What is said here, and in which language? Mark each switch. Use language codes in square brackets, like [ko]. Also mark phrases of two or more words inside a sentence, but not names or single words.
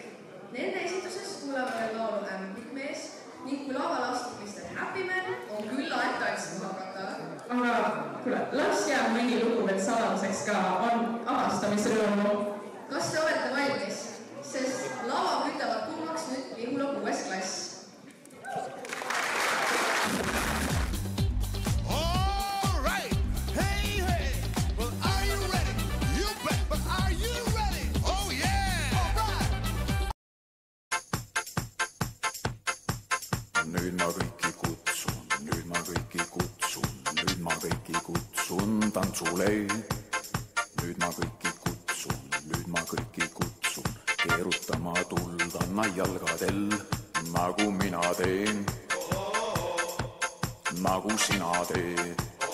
[et] Nende esituses kuuleme veel laulu Ämblik mees ning kui laval astub Mr. Happy Man, on küll aeg tantsima hakata. Aga kuule, las jääb mõni lugu veel saladuseks ka on avastamisrõõmu. Kas te olete valmis? Sest lava kütavad kuumaks nüüd Lihula 6. klass. [en] All right. Hey, hey. Well, are you ready? You bet, but are you ready? Oh, yeah. All right. [et] Nüüd ma kõiki kutsun, nüüd ma kõiki kutsun, nüüd ma kõiki kutsun tantsule. Nüüd ma kõiki kutsun, nüüd ma kõiki kutsun, keerutama tuldanna jalgadel, nagu mina teen, nagu sina teed.